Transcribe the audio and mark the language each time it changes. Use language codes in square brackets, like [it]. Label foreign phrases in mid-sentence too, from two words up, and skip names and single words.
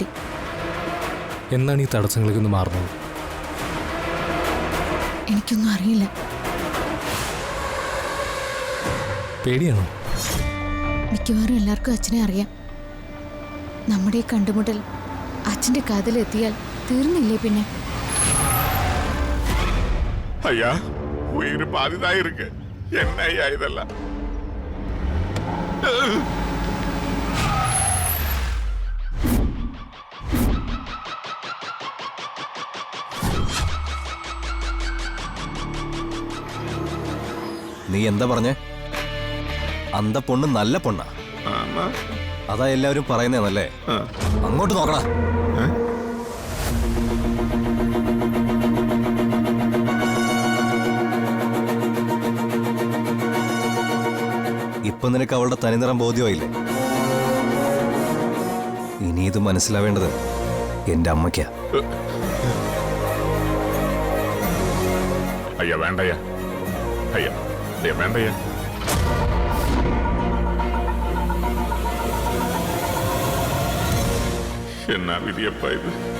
[ml] എന്നാണ് ഈ തടസ്സങ്ങളൊക്കെ ഒന്ന് മാറുന്നത്? എനിക്കൊന്നും അറിയില്ല. പേടിയാണോ? മിക്കവാറും എല്ലാവർക്കും അച്ഛനെ അറിയാം. നമ്മുടെ ഈ കണ്ടുമുട്ടൽ അച്ഛന്റെ കാതിലെത്തിയാൽ തീർന്നില്ലേ പിന്നെ? [ta] ஐயா உயிர் பாதிதான் இருக்கு. என்ன ஐயா இதெல்லாம்? [ml] നീ എന്താ പറഞ്ഞേ? [ta] அந்த பொண்ணு நல்ல பொண்ணா, ஆமா. [ml] അതാ എല്ലാവരും പറയുന്നതല്ലേ? അങ്ങോട്ട് നോക്കടാ. ഇപ്പൊ നിനക്ക് അവളുടെ തനിനിറം ബോധ്യമായില്ലേ? ഇനി ഇത് മനസ്സിലാവേണ്ടത് എന്റെ അമ്മയ്ക്കാ. [ta] ஐயா வேண்டையா, ஐயா ஐயா வேண்டையா. என்ன விதியப்பா இது?